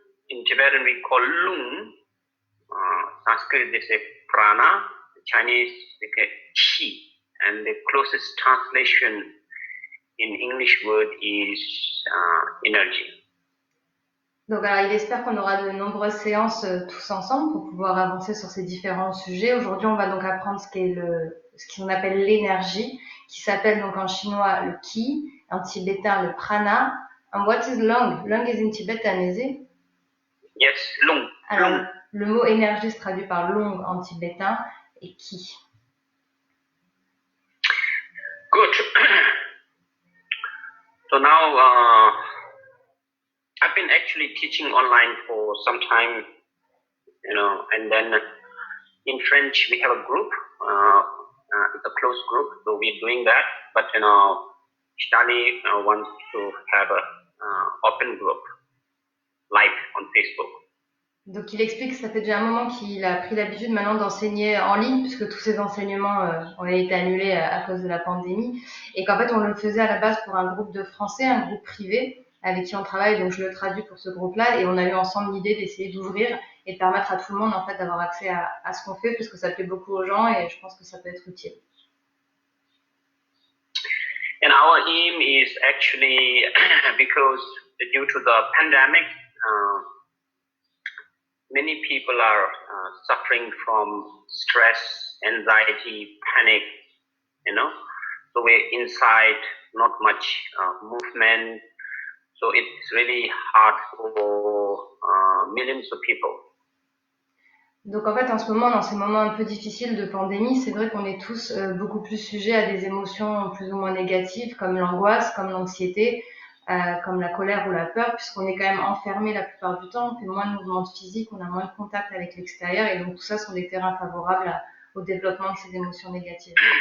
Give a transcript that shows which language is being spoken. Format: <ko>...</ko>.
<en>In Tibetan we call lung, Sanskrit they say prana, Chinese they say chi, and the closest translation in English word is energy.</en> <fr>Donc, alors, il espère qu'on aura de nombreuses séances tous ensemble pour pouvoir avancer sur ces différents sujets. Aujourd'hui, on va donc apprendre ce qu'on appelle l'énergie, qui s'appelle donc en chinois le qi, en tibétain le prana.</fr> <en>And what is lung? Lung is in Tibetan, is it? Yes, lung.</en> <fr>Alors, lung. le mot énergie se traduit par long en tibétain et qi.</fr> <en>Good. So now I've been actually teaching online for some time, and then in French we have a group, it's a closed group, so we're doing that, but Shani wants to have a open group, live on Facebook.</en> <fr>Donc il explique que ça fait déjà un moment qu'il a pris l'habitude maintenant d'enseigner en ligne, puisque tous ses enseignements ont été annulés à cause de la pandémie, et qu'en fait on le faisait à la base pour un groupe de Français, un groupe privé, avec qui on travaille, donc je le traduis pour ce groupe-là, et on a eu ensemble l'idée d'essayer d'ouvrir et de permettre à tout le monde en fait d'avoir accès à ce qu'on fait, puisque ça plaît beaucoup aux gens, et je pense que ça peut être utile.</fr> <en>And our aim is actually because due to the pandemic, many people are suffering from stress, anxiety, panic, so we're inside, not much movement, so it's really hard for millions of people.</en> <fr>Donc en fait, en ce moment, dans ces moments un peu difficiles de pandémie, c'est vrai qu'on est tous beaucoup plus sujets à des émotions plus ou moins négatives, comme l'angoisse, comme l'anxiété, comme la colère ou la peur, puisqu'on est quand même enfermé la plupart du temps, on fait moins de mouvements physiques, on a moins de contact avec l'extérieur, et donc tout ça sont des terrains favorables au développement de ces émotions négatives.</fr>